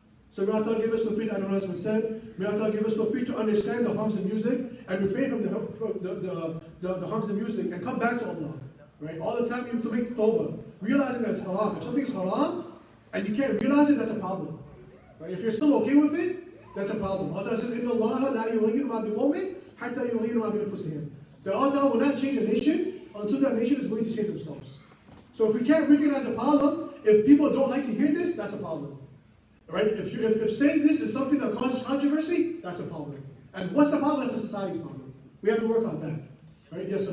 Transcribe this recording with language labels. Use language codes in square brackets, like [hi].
[en] So may Allah give us tawfiq, I don't know as we said, may Allah give us tawfiq to understand the harms of music and refrain from the harms of music and come back to Allah. Right? All the time you have to make tawbah, realizing that it's haram. If something is haram and you can't realize it, that's a problem. Right? If you're still okay with it, that's a problem. Allah says, [ar] إِنَّ اللَّهَ لَا يُغَيِّرُ مَا بِقَوْمٍ حَتَّى يُغَيِّرُ مَا بِأَنفُسِهِمْ. [en] That Allah will not change a nation until that nation is going to change themselves. So if we can't recognize a problem, if people don't like to hear this, that's a problem. Right? If saying this is something that causes controversy, that's a problem. And what's the problem? That's a society's problem. We have to work on that. Right? Yes, sir.